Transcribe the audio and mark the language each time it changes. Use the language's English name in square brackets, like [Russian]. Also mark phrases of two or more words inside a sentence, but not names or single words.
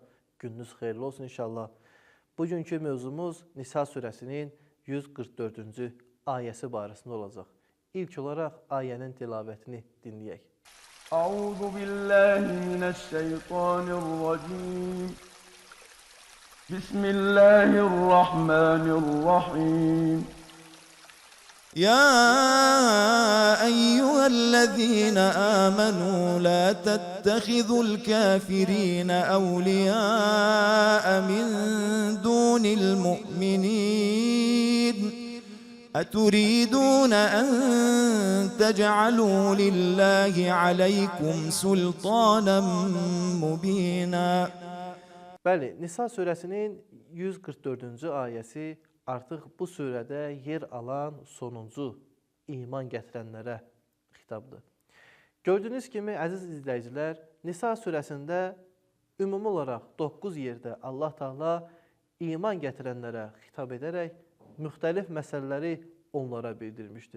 [Azerbaijani] Gününüz xeyirli olsun inşallah. Bugünkü mövzumuz Nisa surəsinin 144-cü ayəsi barəsində olacaq. İlk olaraq ayənin tilavətini dinləyək. [Arabic] أعوذ بالله من الشيطان الرجيم. [Azerbaijani] Bismillahirrahmanirrahim. [Arabic] يا أيها الذين آمنوا لا تتخذوا الكافرين أولياء من دون المؤمنين أتريدون أن تجعلوا لله عليكم سلطانا مبينا. [Azerbaijani] Bəli, Nisa surəsinin 144-cü ayəsi artıq bu surədə yer alan sonuncu iman gətirənlərə xitabdır. Gördüyünüz kimi, əziz izləyicilər, Nisa surəsində ümumi olaraq 9 yerdə Allah Teala iman gətirənlərə xitab edərək müxtəlif məsələləri onlara bildirmişdir.